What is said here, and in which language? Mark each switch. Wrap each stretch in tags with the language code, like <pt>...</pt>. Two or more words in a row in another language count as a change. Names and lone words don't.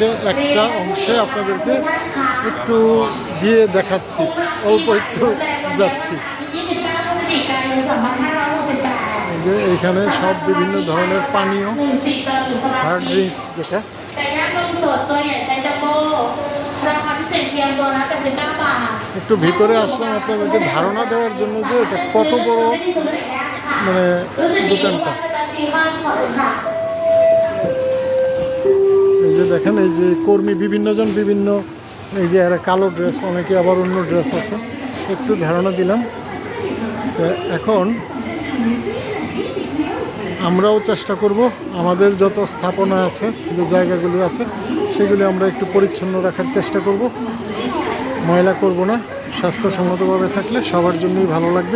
<bn>একটা অংশে আপনাদেরকে একটু দিয়ে দেখাচ্ছি, অল্প একটু যাচ্ছি। যে এইখানে সব বিভিন্ন ধরনের পানীয়,</bn> <en>hard drinks</en> <bn>যেটা</bn> <th>พิเศษเพียงตัวละ89 บาท</th> <bn>একটু ভিতরে আসলাম আপনাদেরকে ধারণা দেওয়ার জন্য যে এটা কত বড় মানে</bn> <th>รู้สึกดี</th> <bn>দোকানটা।</bn> <th>ว่าจะดีมากขอบคุณค่ะ</th> <bn>এই যে দেখেন এই যে কর্মী বিভিন্নজন বিভিন্ন এই যে এরা কালো ড্রেস অনেকে আবার অন্য ড্রেস আছে একটু ধারণা দিলাম। তো এখন আমরাও চেষ্টা করব আমাদের যত স্থাপনা আছে যে জায়গাগুলি আছে সেগুলি আমরা একটু পরিচ্ছন্ন রাখার চেষ্টা করব, ময়লা করব না, স্বাস্থ্যসম্মতভাবে থাকলে সবার জন্যই ভালো লাগবে।</bn>